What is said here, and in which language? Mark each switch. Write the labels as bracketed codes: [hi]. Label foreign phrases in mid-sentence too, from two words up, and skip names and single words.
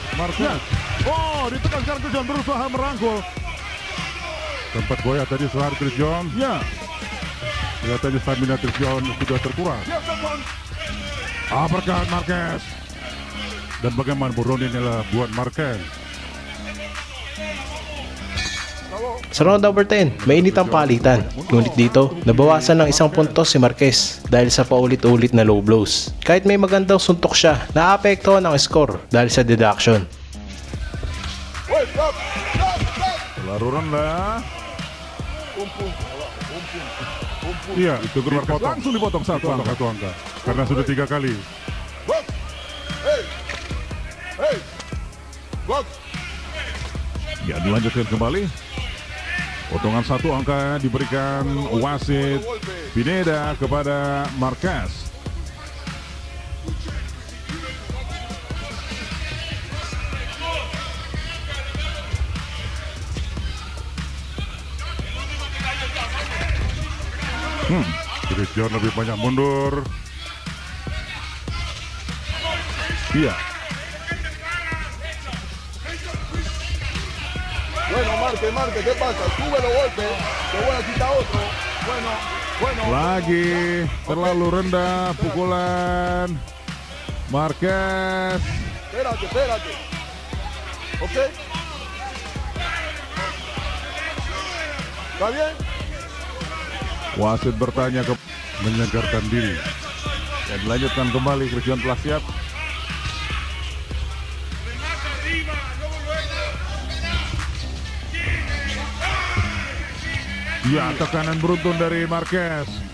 [id] Oh, ditekan sekarang Christian berusaha merangkul. Tempat goyah tadi serangan Christian. Ya. Kelihatannya stamina Christian sudah terkuras. Uppercut Marquez. Dan bagaimana ronde ini adalah buat Marquez. [tl] Sa round number 10, mainit ang palitan. Ngunit dito, nabawasan ng isang puntos si Marquez dahil sa paulit-ulit na low blows. Kahit may magandang suntok siya, naapektuhan ang score dahil sa deduction. Laruran lah. [id] Iya, itu Marquez langsung dipotong satu angka. Karena sudah 3 kali. Ya, dilanjutkan kembali. Potongan 1 angka diberikan wasit Pineda kepada Marquez. Christian lebih banyak mundur. Iya. [es] Bueno, Marque, ¿qué pasa? Sube los golpes, te voy a quitar otro. Bueno. [id] Lagi terlalu rendah pukulan Marquez. [es] Espérate. ¿Ok? ¿Está bien? [id] Wasit bertanya ke menyegarkan diri. Dan dilanjutkan kembali, Christian telah siap. Ya, tekanan beruntun dari Marquez.